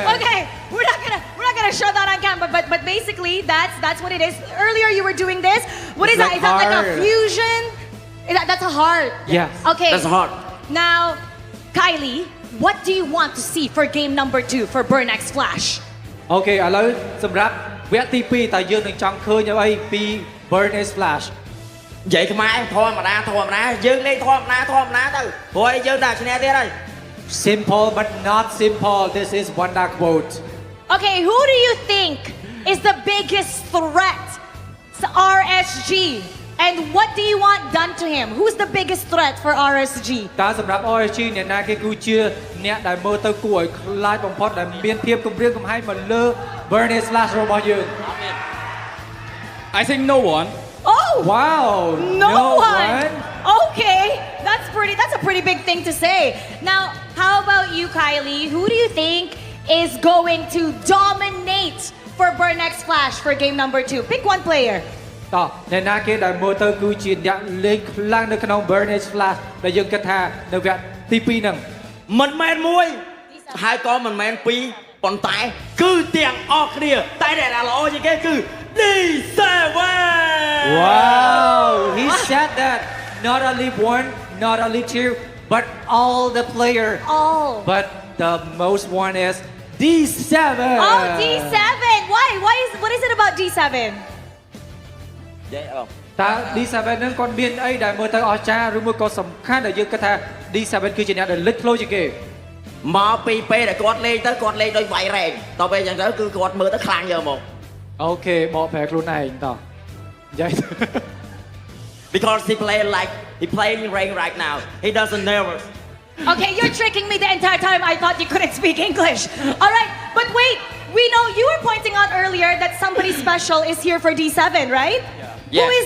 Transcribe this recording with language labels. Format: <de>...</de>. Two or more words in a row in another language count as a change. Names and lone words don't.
<en>Okay, we're not gonna show that on camera, but basically that's what it is. Earlier you were doing this. What is that? Is that like a fusion? That's a heart. Yes. Okay. That's a heart. Now, Kylie, what do you want to see for game number 2 for Burn X Flash?</en> <km>អូខេឥឡូវសម្រាប់វគ្គទី2តើយើងនឹងចង់ឃើញអ្វីពី Burn Flash និយាយខ្មែរធម្មតាយើងលេងធម្មតាទៅព្រោះយើងដាក់ឈ្នះទៀតហើយ</km> <en>Simple but not simple. This is one dark quote. Okay, who do you think is the biggest threat to RSG? And what do you want done to him? Who's the biggest threat for RSG?</en> <km>តើសម្រាប់ RSG អ្នកណាគេគឺជាអ្នកដែលមើលទៅគួរឲ្យខ្លាចបំផុតដែលមានភាពគំរាមកំហែងមកលើ Burn Flash របស់យើង</km> <en>I think no one. Oh! Wow! No one. Okay, that's a pretty big thing to say. Now, how about you, Kylie? Who do you think is going to dominate for Burn X Flash for game number 2? Pick one player.</en> <km>តោះអ្នកណាគេដែលមើលទៅគឺជាអ្នកលេងខ្លាំងនៅក្នុង Burn Flash ដែលយើងគិតថានៅវគ្គទី2ហ្នឹងមិនមែនមួយហើយក៏មិនមែនពីរប៉ុន្តែគឺទាំងអស់គ្នាតែដែលល្អជាងគេគឺ D7</km> <en>Wow he said that not only one not only two but all the player All. but the most one is D7 Oh, D7. Why? What is it about D7?</en> <km>តើ D7 ហ្នឹងគាត់មានអីដែលមើលទៅអស្ចារ្យឬមួយក៏សំខាន់ដែលយើងគិតថា D7 គឺជាអ្នកដែលលេចធ្លោជាងគេមកពីពេលដែលគាត់លេងទៅគាត់លេងដោយវាយរែងតទៅពេលអញ្ចឹងទៅគឺគាត់មើលទៅខ្លាំងយកមកអូខេបកប្រែខ្លួនឯងតោះនិយាយ</km> <en>Because he playing rain right now. He doesn't nervous. Okay, you're tricking me the entire time. I thought you couldn't speak English. All right, but wait. We know you were pointing out earlier that somebody special is here for D7, right? Yeah.</en>